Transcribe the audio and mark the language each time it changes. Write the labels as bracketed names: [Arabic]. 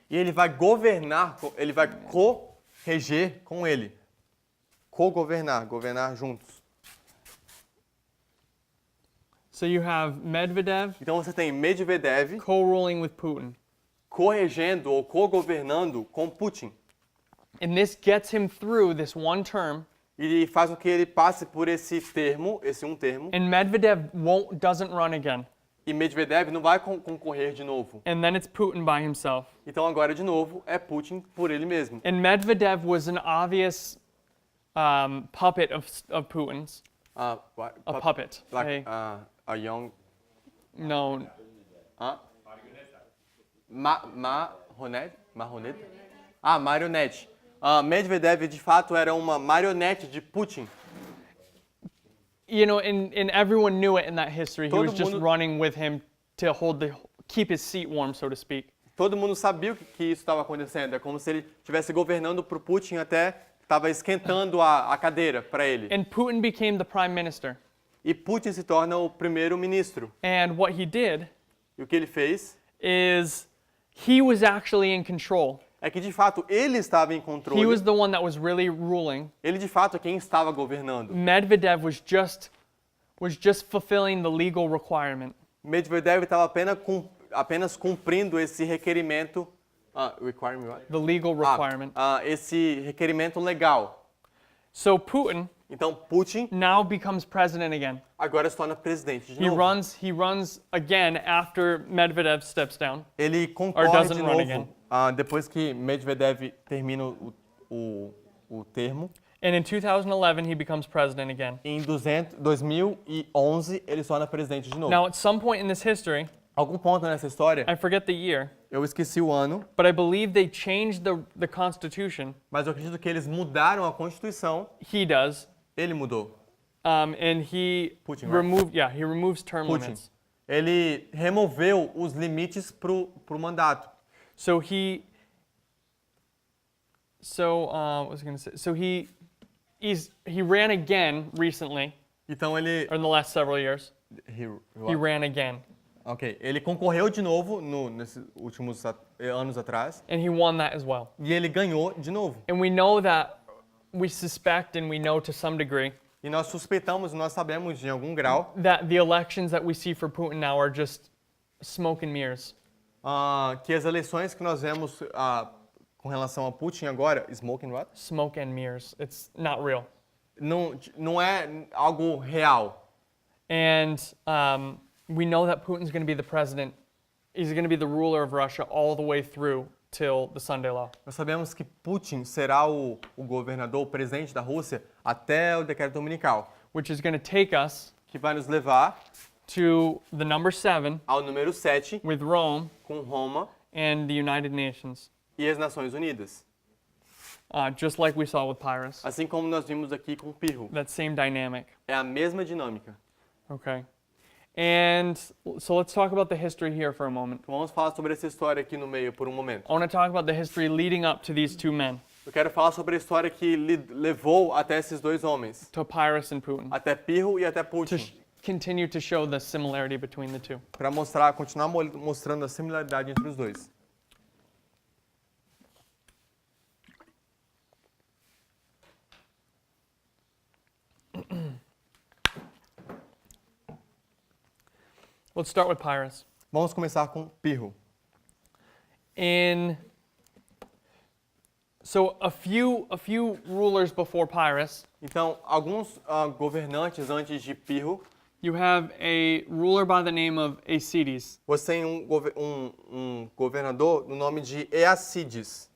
[Portuguese] e ele vai governar, ele vai co-reger com ele. Co-governar, governar juntos. [English] So you have Medvedev [Portuguese] Então você tem Medvedev [English] co-ruling with Putin. [Portuguese] co-regendo ou co-governando com Putin. [English] And this gets him through this one term, [Portuguese] E faz com que ele passe por esse termo, esse um termo, [English] and Medvedev doesn't run again. [Portuguese] e Medvedev não vai concorrer de novo. [English] And then it's Putin by himself. [Portuguese] Então agora de novo é Putin por ele mesmo. [English] And Medvedev was an obvious puppet of Putin's. A puppet. Like a young No, marionette? Marionete. [Portuguese] Medvedev de fato era uma marionete de Putin. [English] you know, and everyone knew it in that history. He [Portuguese] Todo [English] was just [Portuguese] mundo- [English] running with him to keep his seat warm, so to speak. [Portuguese] Todo mundo sabia que isso estava acontecendo. É como se ele estivesse governando para o Putin até estava esquentando a cadeira para ele. [English] And Putin became the prime minister. [Portuguese] E Putin se torna o primeiro-ministro. [English] And what he did [Portuguese] E o que ele fez [English] is he was actually in control. [Portuguese] é que, de fato, ele estava em [English] He [Portuguese] controle. [English] was the one that was really ruling. [Portuguese] Ele, de fato, é quem estava governando. [English] Medvedev was just fulfilling the legal requirement. [Portuguese] Medvedev estava apenas cumprindo esse requerimento. [English] Requirement what? The legal requirement. [Portuguese] Esse requerimento legal. [English] So Putin [Portuguese] Então, Putin [English] now becomes president again. [Portuguese] agora se torna presidente de [English] He [Portuguese] novo. [English] runs again after Medvedev steps down. [Portuguese] Ele concorre [English] doesn't [Portuguese] de [English] run [Portuguese] novo [English] again. [Portuguese] depois que Medvedev termina o termo. [English] And in 2011 he becomes president again. [Portuguese] Em 2011, ele se torna presidente de novo. [English] Now at some point in this history, [Portuguese] Algum ponto nessa história, [English] I forget the year, [Portuguese] eu esqueci o ano, [English] but I believe they changed the constitution. [Portuguese] mas eu acredito que eles mudaram a Constituição. [English] He does. [Portuguese] Ele mudou. [English] And he Putin, right? he removes term Putin. limits. [Portuguese] Ele removeu os limites pro mandato. [English] So what was I going to say? So he ran again recently, [Portuguese] Então ele [English] or in the last several years. he He ran again, [Portuguese] Ok, ele concorreu de novo nesses últimos anos atrás [English] and he won that as well. [Portuguese] e ele ganhou de novo. [English] And we know that we suspect and we know to some degree [Portuguese] E nós suspeitamos, nós sabemos de algum grau [English] that the elections that we see for Putin now are just smoke and mirrors. [Portuguese] Que as eleições que nós vemos com relação a Putin agora, [English] smoking what? Smoke and mirrors. It's not real. [Portuguese] Não é algo real. [English] And we know that Putin's going to be the president. He's going to be the ruler of Russia all the way through till the Sunday law. [Portuguese] Nós sabemos que Putin será o governador, o presidente da Rússia até o decreto dominical, [English] Which is going to take us [Portuguese] que vai nos levar [English] to the number 7 [Portuguese] ao número 7 [English] with Rome [Portuguese] com Roma [English] and the United Nations. [Portuguese] e as Nações Unidas. [English] Just like we saw with Pyrrhus. [Portuguese] Assim como nós vimos aqui com Pirro. [English] That same dynamic. [Portuguese] É a mesma dinâmica. [English] Okay. And so let's talk about the history here for a moment. [Portuguese] Então vamos falar sobre essa história aqui no meio por um momento. [English] I want to talk about the history leading up to these two men, [Portuguese] Eu quero falar sobre a história que levou até esses dois homens, [English] to Pyrrhus and Putin, [Portuguese] até Pirro e até [English] to [Portuguese] Putin, [English] continue to show the similarity between the two. [Portuguese] para continuar mostrando a similaridade entre os dois. [English] Let's start with Pyrrhus. [Portuguese] Vamos começar com Pirro. [English] So a few rulers before Pyrrhus, [Portuguese] Então, alguns governantes antes de Pirro, [English] you have a ruler by the name of Aecides, [Portuguese] você tem um governador no nome de Eacides.